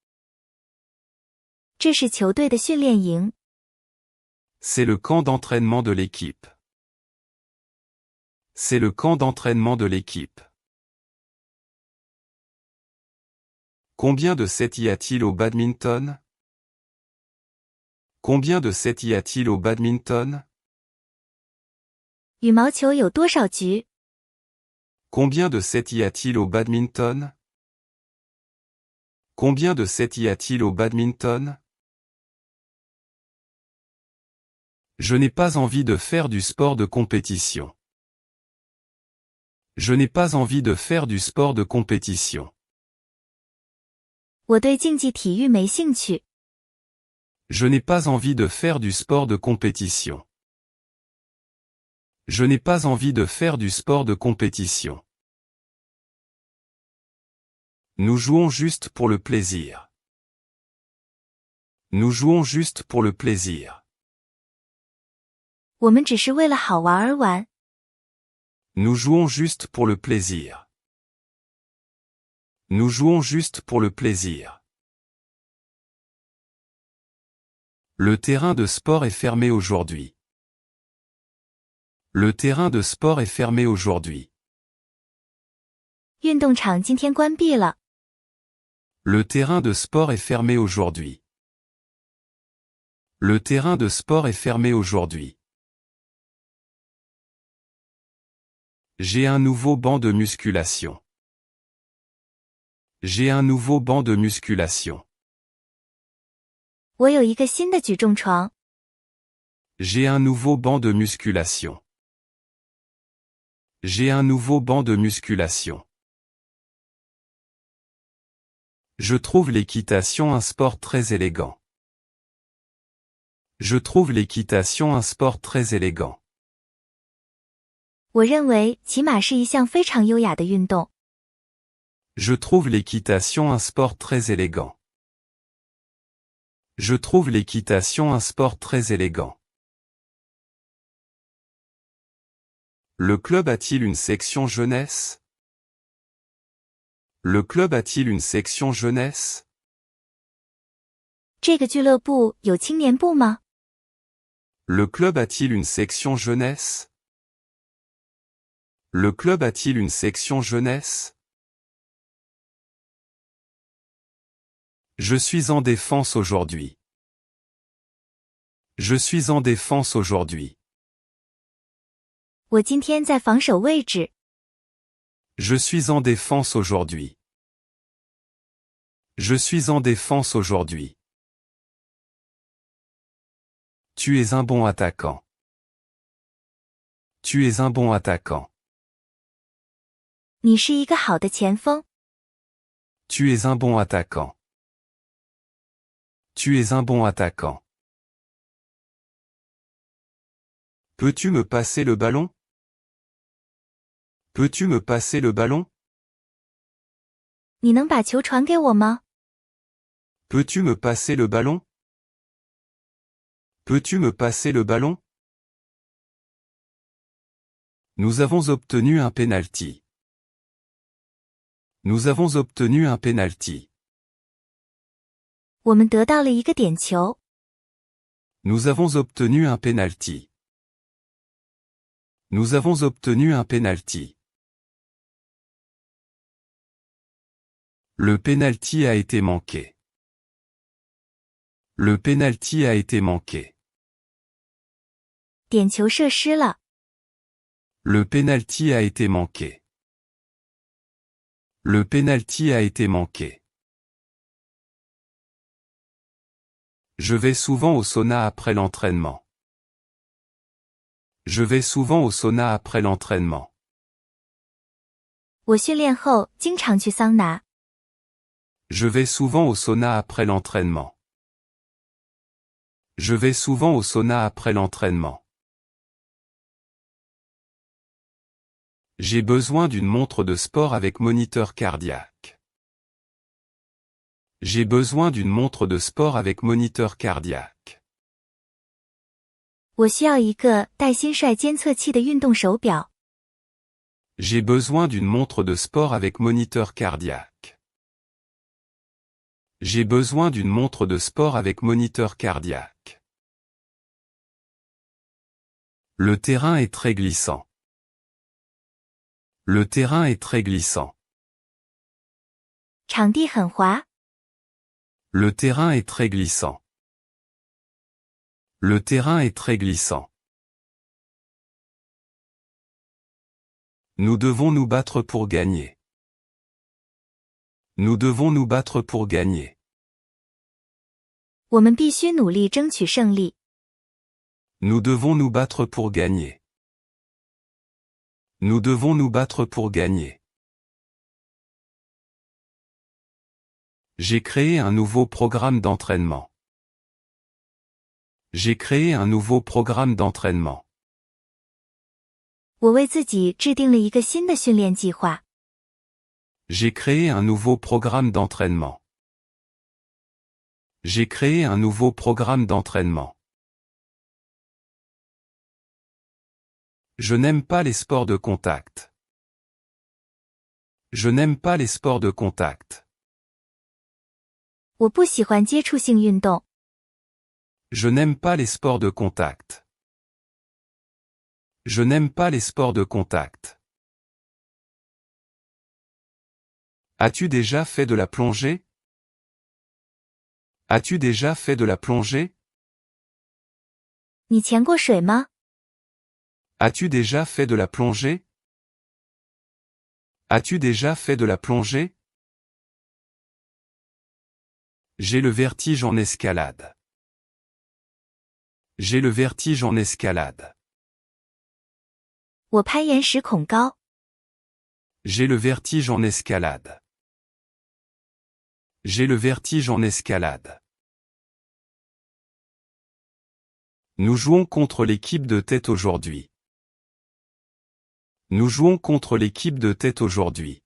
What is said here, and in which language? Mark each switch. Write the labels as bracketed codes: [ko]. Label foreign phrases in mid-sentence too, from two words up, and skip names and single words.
[zh] 这是球队的训练营。 [fr] C'est le camp d'entraînement de l'équipe. C'est le camp d'entraînement de l'équipe. Combien de sets y a-t-il au badminton? Combien de sets y a-t-il au badminton? [zh] 羽毛球有多少局？ [fr] Combien de sets y a-t-il au badminton? Combien de sets y a-t-il au badminton? Je n'ai pas envie de faire du sport de compétition. Je n'ai pas envie de faire du sport de compétition. [zh] 我对竞技体育没兴趣。 [fr] Je n'ai pas envie de faire du sport de compétition. Je n'ai pas envie de faire du sport de compétition. Nous jouons juste pour le plaisir. Nous jouons juste pour le plaisir. [zh] 我们只是为了好玩而玩。 [fr] Nous jouons juste pour le plaisir. Nous jouons juste pour le plaisir. Le terrain de sport est fermé aujourd'hui. Le terrain de sport est fermé aujourd'hui. [zh] 运动场今天关闭了。 [fr] Le terrain de sport est fermé aujourd'hui. Le terrain de sport est fermé aujourd'hui. J'ai un nouveau banc de musculation. J'ai un nouveau banc de musculation. [zh] 我有一个新的举重床。 [fr] J'ai un nouveau banc de musculation. J'ai un nouveau banc de musculation. Je trouve l'équitation un sport très élégant. Je trouve l'équitation un sport très élégant. [zh] 我认为骑马是一项非常优雅的运动。 [fr] Je trouve l'équitation un sport très élégant. Je trouve l'équitation un sport très élégant. Le club a-t-il une section jeunesse? Le club a-t-il une section jeunesse? [zh] 这个俱乐部有青年部吗？ [fr] Le club a-t-il une section jeunesse? Le club a-t-il une section jeunesse? Je suis en défense aujourd'hui. Je suis en défense aujourd'hui. [zh] 我今天在防守位置。 [fr] Je suis en défense aujourd'hui. Je suis en défense aujourd'hui. Tu es un bon attaquant. Tu es un bon attaquant. [zh] 你是一个好的前锋。 [fr] Tu es un bon attaquant. Tu es un bon attaquant. Peux-tu me passer le ballon? Peux-tu me passer le ballon? [zh] 你能把球传给我吗？ [fr] Peux-tu me passer le ballon? Peux-tu me passer le ballon? Nous avons obtenu un penalty. Nous avons obtenu un penalty. [zh] 我们得到了一个点球。 [fr] Nous avons obtenu un penalty. Nous avons obtenu un penalty. Le penalty a été manqué. Le penalty a été manqué. [zh] 点球射失了。 [fr] Le penalty a été manqué. Le penalty a été manqué. Je vais souvent au sauna après l'entraînement. Je vais souvent au sauna après l'entraînement. [zh] 我训练后经常去桑拿。 [fr] Je vais souvent au sauna après l'entraînement. Je vais souvent au sauna après l'entraînement. J'ai besoin d'une montre de sport avec moniteur cardiaque. J'ai besoin d'une montre de sport avec moniteur cardiaque. [zh] 我需要一个带心率监测器的运动手表。 [fr] J'ai besoin d'une montre de sport avec moniteur cardiaque. J'ai besoin d'une montre de sport avec moniteur cardiaque. Le terrain est très glissant. Le terrain est très glissant. [zh] 场地很滑。 [fr] Le terrain est très glissant. Le terrain est très glissant. Nous devons nous battre pour gagner. Nous devons nous battre pour gagner. [zh] 我们必须努力争取胜利。 [fr] Nous devons nous battre pour gagner. Nous devons nous battre pour gagner. J'ai créé un nouveau programme d'entraînement. J'ai créé un nouveau programme d'entraînement. [zh] 我为自己制定了一个新的训练计划。 [fr] J'ai créé un nouveau programme d'entraînement. J'ai créé un nouveau programme d'entraînement. Je n'aime pas les sports de contact. Je n'aime pas les sports de contact. [zh] 我不喜欢接触性运动。 [fr] Je n'aime pas les sports de contact. Je n'aime pas les sports de contact. As-tu déjà fait de la plongée? As-tu déjà fait de la plongée? [zh] 你潜过水吗？ [fr] As-tu déjà fait de la plongée? As-tu déjà fait de la plongée? J'ai le vertige en escalade. J'ai le vertige en escalade. [zh] 我攀岩时恐高。 [fr] J'ai le vertige en escalade. J'ai le vertige en escalade. Nous jouons contre l'équipe de tête aujourd'hui. Nous jouons contre l'équipe de tête aujourd'hui.